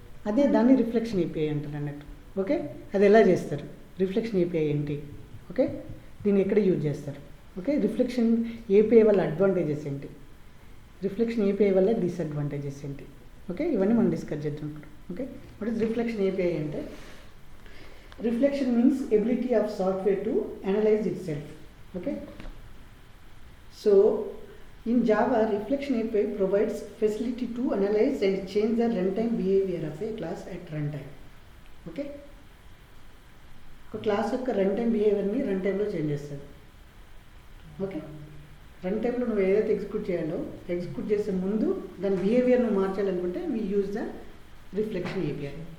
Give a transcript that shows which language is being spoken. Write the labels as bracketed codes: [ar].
[te] అదే దాన్ని reflection API అంటారు అన్నట్టు. ఓకే, అది ఎలా చేస్తారు, రిఫ్లెక్షన్ ఏపీఐ ఏంటి, ఓకే, దీన్ని ఎక్కడ యూజ్ చేస్తారు, ఓకే, రిఫ్లెక్షన్ ఏపీఐ వల్ల అడ్వాంటేజెస్ ఏంటి, రిఫ్లెక్షన్ ఏపీఐ వల్ల డిసడ్వాంటేజెస్ ఏంటి, ఓకే, ఇవన్నీ మనం డిస్కస్ చేద్దాం ఇప్పుడు. [en] Okay, what is reflection API అంటే reflection means ability of software to analyze itself. Okay, so in Java, reflection API provides facility to analyze and change the runtime behavior of a class at runtime. [te] Okay, ఒక class యొక్క run time బిహేవియర్ని run టైంలో change చేస్తుంది. Okay, run టైంలో నువ్వు ఏదైతే execute చేయాలో execute చేసే ముందు దాని బిహేవియర్ నువ్వు మార్చాలనుకుంటే [en] We use the reflection API.